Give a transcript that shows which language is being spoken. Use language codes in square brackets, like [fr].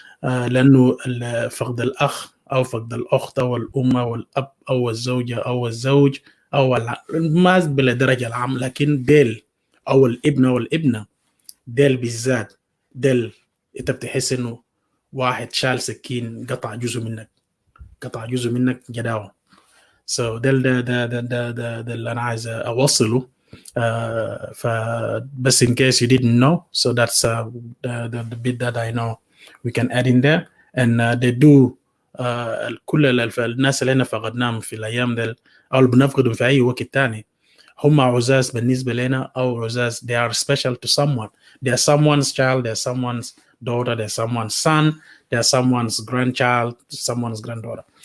[ar] لأنه فقد الأخ أو فقد الأخت أو الأم أو الأب أو الزوجة أو الزوج أو ما بالدرجة العام، لكن ديل أو الابن أو الابنة ديل بالذات، ديل أنت بتحس إنه واحد شال سكين قطع جزء منك جداوة. So ديل ده اللي أنا عايز أوصله. [en] فبس in case you didn't know, so that's the bit that I know we can add in there. And they do [ar] كل الناس اللي احنا فقدناهم في الايام دل او اللي بنفقدهم في اي وقت تاني هم عزاز بالنسبه لنا، او عزاز [en] they are special to someone. They are someone's child, they are someone's daughter, they are someone's son, they are someone's grandchild, someone's granddaughter.